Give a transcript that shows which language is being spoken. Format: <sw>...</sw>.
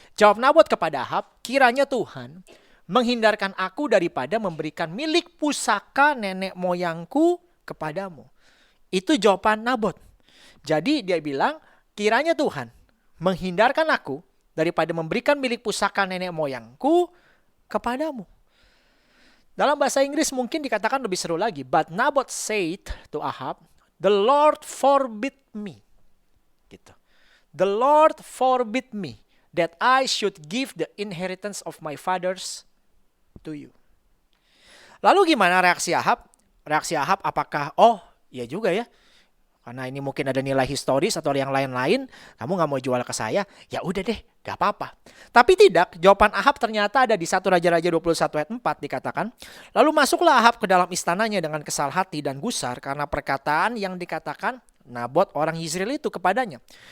<id>Jawab Nabot kepada Ahab, kiranya Tuhan menghindarkan aku daripada memberikan milik pusaka nenek moyangku kepadamu. Itu jawaban Nabot. Jadi dia bilang, kiranya Tuhan menghindarkan aku daripada memberikan milik pusaka nenek moyangku kepadamu. Dalam bahasa Inggris mungkin dikatakan lebih seru lagi.</id> <en>But Nabot said to Ahab, the Lord forbid me. Gitu. The Lord forbid me that I should give the inheritance of my fathers to you.</en> <id>Lalu gimana reaksi Ahab? Reaksi Ahab apakah, oh ya juga ya, karena ini mungkin ada nilai historis atau yang lain-lain, kamu gak mau jual ke saya, ya udah deh, gak apa-apa. Tapi tidak, jawaban Ahab ternyata ada di 1 Raja-Raja 21 ayat 4 dikatakan, lalu masuklah Ahab ke dalam istananya dengan kesal hati dan gusar karena perkataan yang dikatakan Nabot orang Yizreel itu kepadanya.</id>